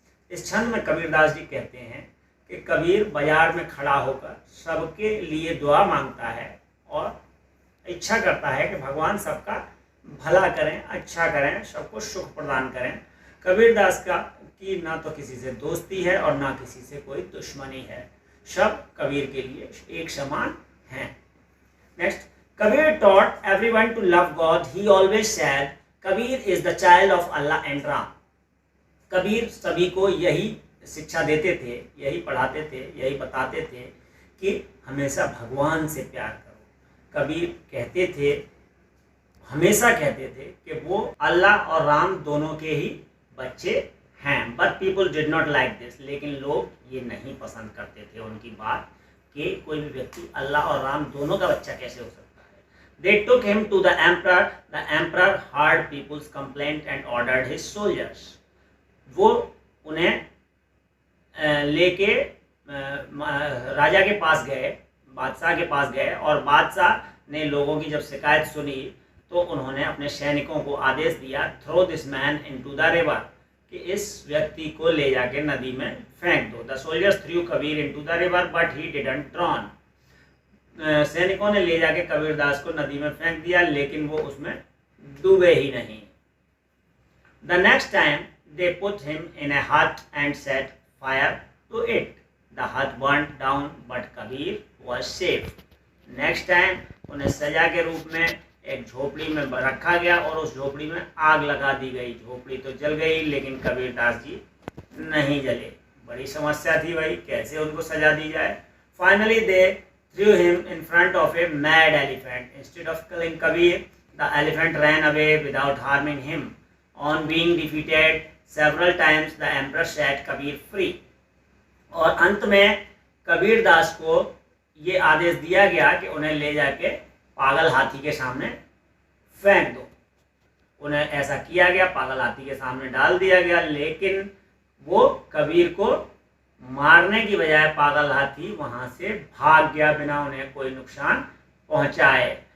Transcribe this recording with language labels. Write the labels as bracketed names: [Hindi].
[Hindi] इस छंद में कबीरदास जी कहते हैं कि कबीर बाजार में खड़ा होकर सबके लिए दुआ मांगता है और इच्छा करता है कि भगवान सबका भला करें, अच्छा करें, सबको सुख प्रदान करें। कबीरदास की ना तो किसी से दोस्ती है और ना किसी से कोई दुश्मनी है, सब कबीर के लिए एक समान हैं। [English] Next, Kabir taught everyone to love God. He always said, Kabir is the child of Allah and Ram. [Hindi] Kabir सभी को यही शिक्षा देते थे, यही पढ़ाते थे, यही बताते थे कि हमेशा भगवान से प्यार करो। कबीर हमेशा कहते थे कि वो अल्लाह और राम दोनों के ही बच्चे हैं। [English] But people did not like this. [Hindi] लेकिन लोग ये नहीं पसंद करते थे उनकी बात कि कोई भी व्यक्ति अल्लाह और राम दोनों का बच्चा कैसे हो सकता है। [English] They took him to the emperor. The emperor heard people's complaint and ordered his soldiers. [Hindi] वो उन्हें लेके राजा के पास गए, बादशाह के पास गए और बादशाह ने लोगों की जब शिकायत सुनी तो उन्होंने अपने सैनिकों को आदेश दिया, [English] throw this man into the river, [Hindi] कि इस व्यक्ति को ले जाके नदी में फेंक दो। [English] The soldiers threw Kabir into the river but he didn't drown. [Hindi] सैनिकों ने ले जाके कबीरदास को नदी में फेंक दिया लेकिन वो उसमें डूबे ही नहीं। [English] The next time they put him in a hut and set fire to it. The hut burned down but Kabir was safe. Next time [Hindi] उन्हें सजा के रूप में एक झोपड़ी में रखा गया और उस झोपड़ी में आग लगा दी गई। झोपड़ी तो जल गई लेकिन कबीरदास जी नहीं जले। बड़ी समस्या थी भाई, कैसे उनको सजा दी जाए। [English] Finally they threw him in front of a mad elephant. Instead of killing Kabir, the elephant ran away without harming him. On being defeated several times, the emperor set Kabir free. [Hindi] और अंत में कबीरदास को ये आदेश दिया गया कि उन्हें ले जाके पागल हाथी के सामने फेंक दो। उन्हें ऐसा किया गया, पागल हाथी के सामने डाल दिया गया, लेकिन वो कबीर को मारने की बजाय पागल हाथी वहां से भाग गया बिना उन्हें कोई नुकसान पहुंचाए।